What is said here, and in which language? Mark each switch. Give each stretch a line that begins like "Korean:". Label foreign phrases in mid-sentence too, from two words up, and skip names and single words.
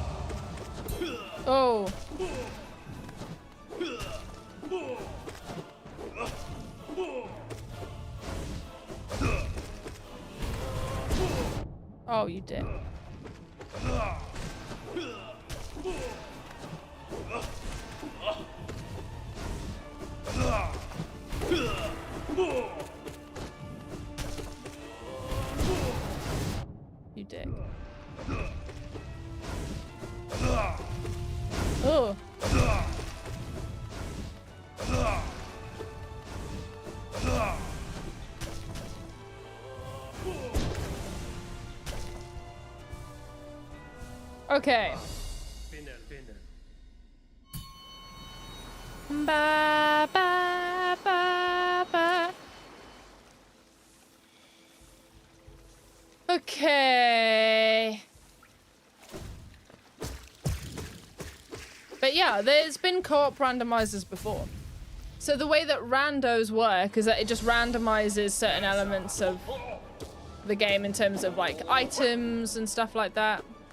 English: Oh. Oh, you did. You dick. Oh. Okay. Ba, ba, ba, ba. Okay. But yeah, there's been co-op randomizers before. So the way that randos work is that it just randomizes certain elements of the game in terms of like items and stuff like that.